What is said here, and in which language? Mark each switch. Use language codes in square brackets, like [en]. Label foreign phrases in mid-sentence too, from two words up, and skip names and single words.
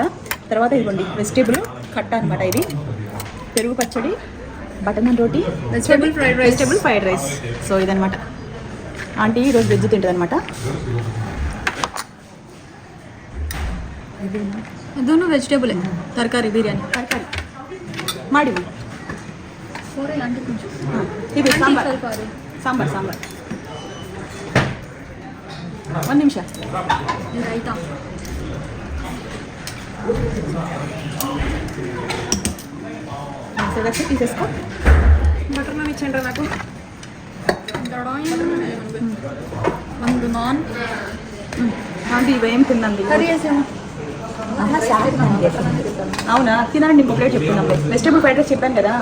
[te] తర్వాత ఇదిగోండి వెజిటేబుల్ కట్ట అనమాట, ఇది పెరుగు పచ్చడి, బటర్ నాన్ రోటీ, [en] vegetable fried rice. [te] సో ఇదనమాట ఆంటీ ఈరోజు వెజ్ తింటుంది అనమాట. [kn] ಇದೂ ವೆಜಿಟೇಬಲ್ ತರಕಾರಿ ಬಿರ್ಯಾನಿ ತರಕಾರಿ ಮಾಡಿವಿ. ಇದು ಸಾಂಬಾರ್ ಒಂದು ನಿಮಿಷ. ಆಯ್ತಾ [te] తీసేసుకో. బటర్ నాన్ ఇచ్చండి నాకు. [kn] ಒಂದು ನಾನ್ [te] ఆంటీ ఇవేం తిందండి. కర్రీ వేసాము. అవునా తినండి, ఇంకొకటి చెప్తున్నాం. [en] vegetable fried rice [te] చెప్పాను కదా.